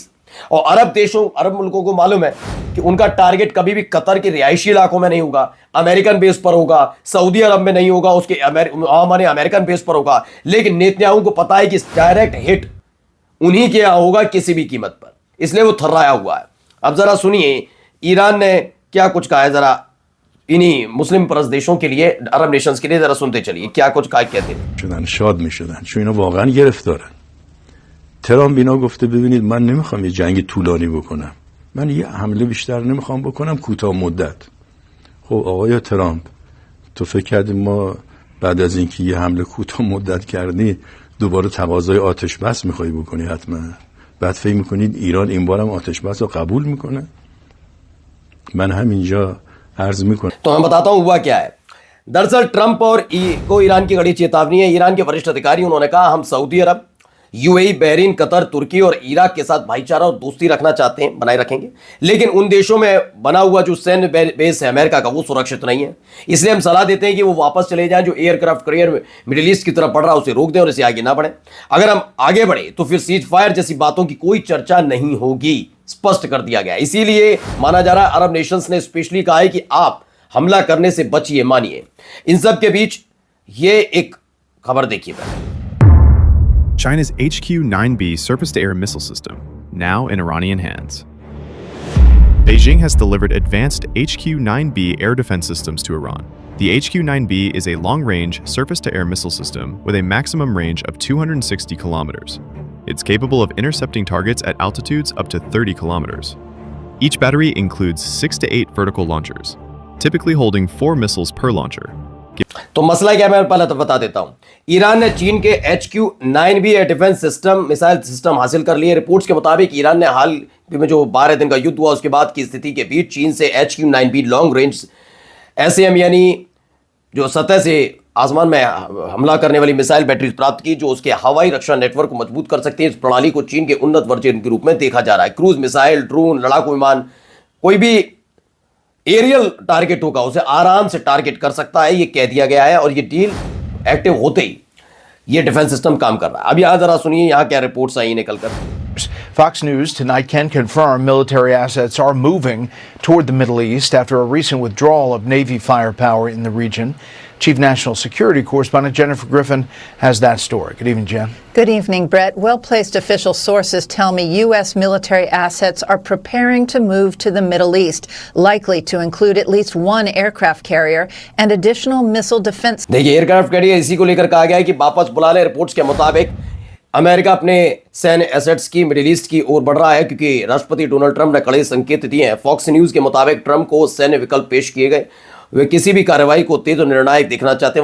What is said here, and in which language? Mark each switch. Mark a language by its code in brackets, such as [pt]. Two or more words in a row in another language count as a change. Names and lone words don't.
[hi] और अरब मुल्कों को मालूम है कि उनका टारगेट कभी भी कतर के रिहायशी इलाकों में नहीं होगा, [en] American base [hi] पर होगा, सऊदी अरब में नहीं होगा, उसके हमारे [en] American base [hi] पर होगा। लेकिन नेतन्याहू को पता है कि [en] direct hit [hi] उन्हीं के यहां होगा किसी भी कीमत पर, इसलिए वो थर्राया हुआ है। अब जरा सुनिए ईरान ने क्या कुछ कहा है, जरा इन्हीं मुस्लिम परस्त देशों के लिए, [en] Arab nations [hi] के लिए जरा सुनते चलिए क्या कुछ कहा कहते हैं। [fa] شاد میشدن چون اینا واقعا گرفتارن. ترامپ اینا گفته ببینید من نمیخوام یه جنگ طولانی بکنم، من یه حمله بیشتر نمیخوام بکنم، کوتاه مدت. خب آقای ترامپ تو فکر کردی ما بعد از اینکه یه حمله کوتاه مدت کردی دوباره تقاضای آتش بس میخوای بکنی؟ حتما بعد فکر میکنید ایران این بارم آتش بس رو قبول میکنه؟ من همینجا عرض میکنم. [hi] तो मैं बताता हूं हुआ क्या है। दरअसल ट्रंप और को ईरान की कड़ी चेतावनी है। ईरान के वरिष्ठ अधिकारी उन्होंने कहा हम सऊदी अरब, यूएई, बहरीन, कतर, तुर्की और इराक के साथ भाईचारा और दोस्ती रखना चाहते हैं, बनाए रखेंगे, लेकिन उन देशों में बना हुआ जो सैन्य बेस है अमेरिका का वो सुरक्षित नहीं है। इसलिए हम सलाह देते हैं कि वो वापस चले जाएं। जो [en] aircraft carrier [hi] मिडिल ईस्ट की तरफ बढ़ रहा है उसे रोक दें और इसे आगे ना बढ़े। अगर हम आगे बढ़े तो फिर [en] cease fire [hi] जैसी बातों की कोई चर्चा नहीं होगी, स्पष्ट कर दिया गया। इसीलिए माना जा रहा है [en] Arab nations [hi] ने स्पेशली कहा है कि आप हमला करने से बचिए, मानिए। इन सब के बीच ये एक खबर देखिए पहले। [en] China's HQ-9B surface-to-air missile system, now in Iranian hands. Beijing has delivered advanced HQ-9B air defense systems to Iran. The HQ-9B is a long-range surface-to-air missile system with a maximum range of 260 kilometers. It's capable of intercepting targets at altitudes up to 30 kilometers. Each battery includes 6 to 8 vertical launchers, typically holding 4 missiles per launcher. [hi] तो मसला क्या, मैं पहले तो बता देता हूं। ईरान ने चीन के HQ-9B [en] air defense system, missile system [hi] हासिल कर लिए। रिपोर्ट्स के मुताबिक ईरान ने हाल में जो 12 दिन का युद्ध हुआ उसके बाद की स्थिति के बीच चीन से HQ-9B [en] long range SAM [hi] यानी जो सतह से आसमान में हमला करने वाली [en] missile batteries [hi] प्राप्त की, जो उसके हवाई रक्षा नेटवर्क को मजबूत कर सकती है। इस प्रणाली को चीन के उन्नत वर्जन के रूप में देखा जा रहा है। क्रूज मिसाइल, ड्रोन, लड़ाकू विमान, कोई भी [en] aerial target [hi] होगा उसे आराम से टारगेट कर सकता है, ये कह दिया गया है। और ये [en] deal active [hi] होते ही ये [en] defense system [hi] काम कर रहा है। अब यहां जरा सुनिए यहां क्या रिपोर्ट्स आई निकलकर। [en] Fox News tonight can confirm military assets are moving toward the Middle East after a recent withdrawal of Navy firepower in the region. Chief National Security Correspondent Jennifer Griffin has that story. Good evening, Jen. Good evening, Brett. Well-placed official sources tell me U.S. military assets are preparing to move to the Middle East, likely to include at least one aircraft carrier and additional missile defense. [hi] देखिए, [en] aircraft carrier [hi] इसी को लेकर कहा गया है कि वापस बुला ले। रिपोर्ट्स के मुताबिक अमेरिका अपने सैन्य एसेट्स की मिडिल ईस्ट की ओर बढ़ रहा है क्योंकि राष्ट्रपति डोनाल्ड ट्रंप ने कड़े संकेत दिए हैं। फॉक्स न्यूज के मुताबिक ट्रंप को सैन्य विकल्प पेश किए गए। वे किसी भी कार्रवाई को तेज और निर्णायक देखना चाहते हैं।